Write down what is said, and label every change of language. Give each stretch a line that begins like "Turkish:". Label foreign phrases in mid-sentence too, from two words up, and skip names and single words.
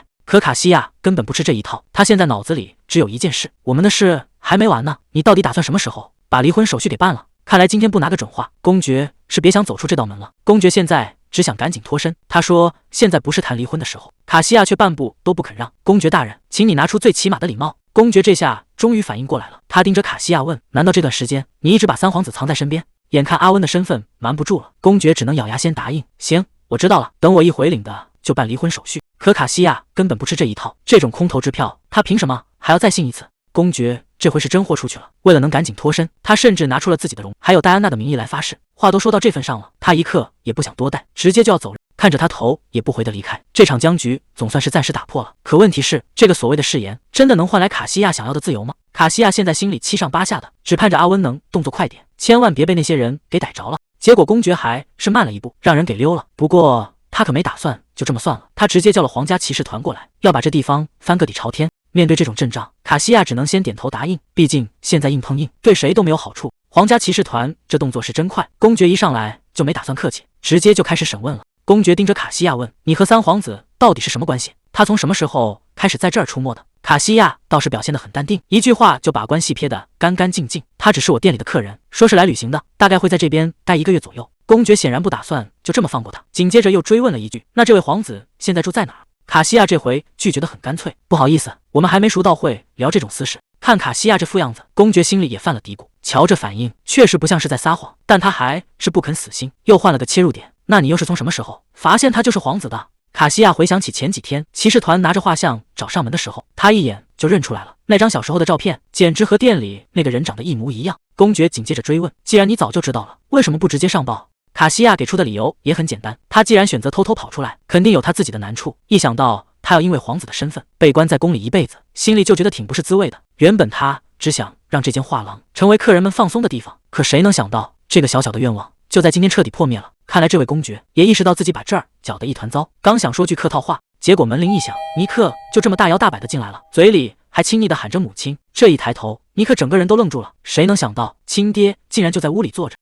Chinese: 可卡西亞根本不吃這一套，他現在腦子裡只有一件事：我們的事還沒完呢，你到底打算什麼時候把離婚手續給辦了？看來今天不拿個準話，公爵是別想走出這道門了。公爵現在只想趕緊脫身，他說現在不是談離婚的時候。卡西亞卻半步都不肯讓。公爵大人，請你拿出最起碼的禮貌。公爵這下終於反應過來了，他盯着卡西亞問：難道這段時間你一直把三皇子藏在身邊？眼看阿溫的身份瞞不住了，公爵只能咬牙先答應：行，我知道了，等我一回領的就辦離婚手續。可卡西亞根本不吃這一套，這種空头支票他憑什麼還要再信一次？公爵這回是真豁出去了，為了能趕緊脫身，他甚至拿出了自己的容還有戴安娜的名義來發誓。話都說到這份上了，他一刻也不想多待，直接就要走人。看着他頭也不回的離開，這場僵局總算是暫時打破了。可問題是，這個所謂的誓言真的能換來卡西亞想要的自由嗎？卡西亞現在心裡七上八下的，只盼着阿溫能動作快點，千萬別被那些人給逮着了。結果公爵還是慢了一步，讓人給溜了。不過他可沒打算就這麼算了，他直接叫了皇家騎士團過來，要把這地方翻個底朝天。面對這種陣仗，卡西亞只能先點頭答應，畢竟現在硬碰硬對誰都沒有好處。皇家騎士團這動作是真快，公爵一上來就沒打算客氣，直接就開始審問了。公爵盯着卡西亞問：你和三皇子到底是什麼關係？他從什麼時候開始在這兒出沒的？卡西亞倒是表現得很淡定，一句話就把關係撇得乾乾淨淨。他只是我店裡的客人，說是來旅行的，大概會在這邊待1個月左右。公爵顯然不打算就這麼放過他，緊接着又追問了一句：那這位皇子現在住在哪兒？卡西亞這回拒絕得很乾脆，不好意思，我們還沒熟到會聊這種私事。看卡西亞這副樣子，公爵心裡也犯了嘀咕，瞧這反應確實不像是在撒謊，但他還是不肯死心，又換了個切入點。那你又是從什麼時候發現他就是皇子的？卡西亞回想起前幾天騎士團拿着畫像找上門的時候，他一眼就認出來了，那張小時候的照片簡直和店裡那個人長得一模一樣。公爵緊接着追問：既然你早就知道了，為什麼不直接上報？卡西亞給出的理由也很簡單，他既然選擇偷偷跑出來，肯定有他自己的難處。一想到他他要因為皇子的身份被關在宮裡一輩子，心裡就覺得挺不是滋味的。原本他只想讓這間畫廊成為客人們放鬆的地方，可誰能想到這個小小的願望就在今天徹底破滅了。看來這位公爵也意識到自己把這兒攪得一團糟，剛想說句客套話，結果門鈴一響，尼克就這麼大搖大擺的進來了，嘴裡還親昵地喊着母親。這一抬頭，尼克整個人都愣住了，誰能想到親爹竟然就在屋裡坐着。